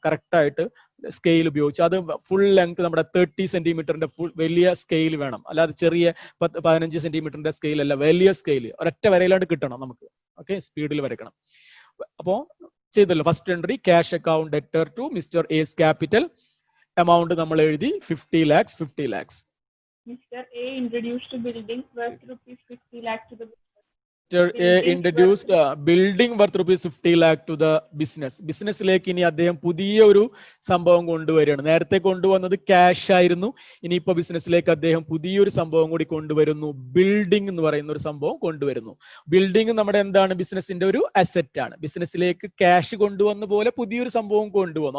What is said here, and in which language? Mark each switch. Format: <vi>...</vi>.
<ml>Correct ആയിട്ട് scale ഉപയോഗിച്ച് അത് ഫുൾ ലെങ്ത് നമ്മുടെ 30 സെന്റിമീറ്ററിന്റെ ഫുൾ വലിയ സ്കെയിൽ വേണം. അല്ലാതെ ചെറിയ 15 സെന്റിമീറ്ററിന്റെ സ്കെയിൽ അല്ല, വലിയ സ്കെയിൽ ഒരൊറ്റ വരയിലാണ്ട് കിട്ടണം നമുക്ക്. ഓക്കെ. സ്പീഡിൽ വരക്കണം. അപ്പോ ചെയ്തല്ലോ.</ml> <en>First entry cash account debtor to mister S capital.</en> <ml>Amount നമ്മൾ എഴുതി 50 lakhs, 50 lakhs.</ml> <en>Mr. A introduced building worth rupees 50 lakh to the Mr. A introduced building worth rupees 50 lakh to the business.</en> <ml>ബിസിനസ്സിലേക്ക് ഇനി അദ്ദേഹം പുതിയ ഒരു സംഭവം കൊണ്ടുവരികയാണ്. നേരത്തെ കൊണ്ടുവന്നത് ക്യാഷ് ആയിരുന്നു. ഇനിയിപ്പോ ബിസിനസ്സിലേക്ക് അദ്ദേഹം പുതിയൊരു സംഭവം കൂടി കൊണ്ടുവരുന്നു. ബിൽഡിംഗ് എന്ന് പറയുന്ന ഒരു സംഭവം കൊണ്ടുവരുന്നു. ബിൽഡിംഗ് നമ്മുടെ എന്താണ്? ബിസിനസിന്റെ ഒരു അസറ്റ് ആണ്. ബിസിനസ്സിലേക്ക് ക്യാഷ് കൊണ്ടുവന്ന പോലെ പുതിയൊരു സംഭവം കൊണ്ടുവന്നു.</ml>